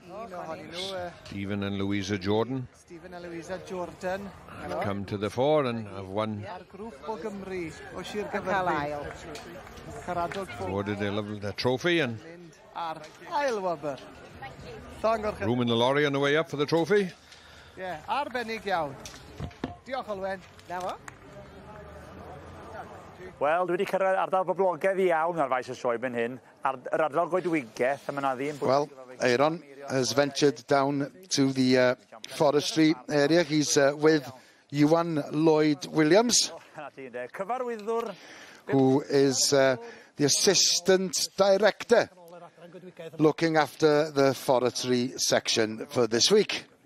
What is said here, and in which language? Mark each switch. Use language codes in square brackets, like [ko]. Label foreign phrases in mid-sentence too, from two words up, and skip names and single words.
[en] Stephen and Louisa Jordan have come to the fore and have won. Awarded their trophy and room in the lorry on the way up for the trophy. Yeah, [cy] arbennig iawn. Diolch Olwen. Wel, dwi wedi cyrraedd ardal boblogaidd iawn ar faes y sioe ben hyn. Yr ardal goedwigaeth, yma na ddim. [en] Well, Aaron has ventured down to the forestry area. He's with Iwan Lloyd Williams, who is the assistant director looking after the forestry section for this week.